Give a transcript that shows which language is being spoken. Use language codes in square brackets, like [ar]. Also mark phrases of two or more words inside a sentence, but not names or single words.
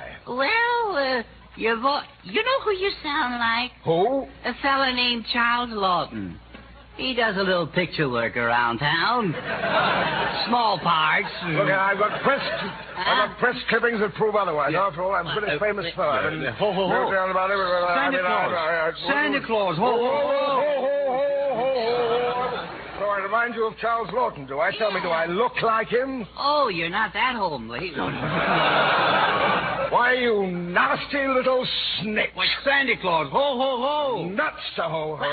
[en] Well, you know who you sound like? Who? A fella named Charles Lawton. He does a little picture work around town. Small parts. Look, I've got press clippings that prove otherwise. Yeah. After all, I'm a pretty famous fella. Ho, ho, ho. Santa Claus. Santa Claus. Ho, ho, ho. So I remind you of Charles Lawton, do I? Tell me, do I look like him? Oh, you're not that homely. Why, you nasty little snitch. Why, Santa Claus. Ho, ho, ho. Nuts to ho, ho.